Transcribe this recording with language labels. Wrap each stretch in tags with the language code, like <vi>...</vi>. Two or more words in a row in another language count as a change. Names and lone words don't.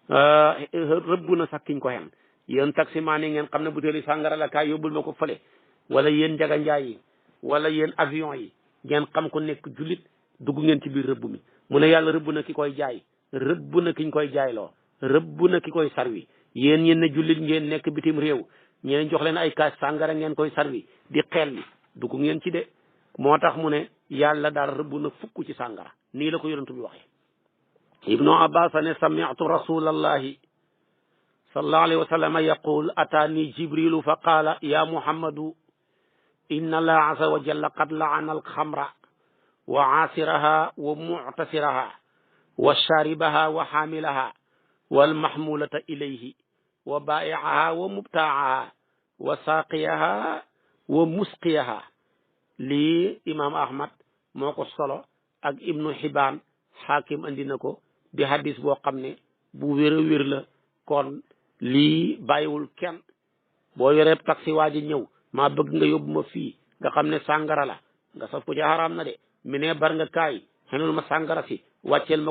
<wo>rëbb na sax kiñ ko xen yéen taximaan yi ngeen xam ne butéeli sàngara la kaay yóbbul ma ko fële wala yéen njaga njaay yi wala yéen avion yi ngeen xam ko nekk jullit dugg ngeen ci biir rëbb mi mu ne yàlla rëbb na ki koy jaay rëbb na kiñ koy jaayloo rëbb na ki koy sarwi yéen ñeen ne jullit ngeen nekk bitim réew ñeen jox leen ay kaas sàngara ngeen koy sarwi di xelli dugg ngeen ci de moo tax mu ne yàlla daal rëbb na fukk ci sàngara nii la ko yonent bi waxee ibnu abbas ne</wo> <ar>سمعت رسول الله صلى الله عليه وسلم يقول أتاني جبريل فقال يا محمد إن الله عز وجل قد لعن الخمر وعاصرها ومعتصرها وشاربها وحاملها والمحمولة إليه وبائعها ومبتاعها وساقيها ومسقيها لي</ar> <wo>imam ahmad moo ko solo ak ibnu xibaan xaakim andi na ko di hadis boo xam ne bu wér a wér la kon lii bàyyiwul kenn boo yoree taxi waa ji ñëw maa bëgg nga yóbbu ma fii nga xam ne sàngara la nga saf ko ci xaraam na de mi ne bar nga kaay xenul ma sàngara si wàcceel ma</wo>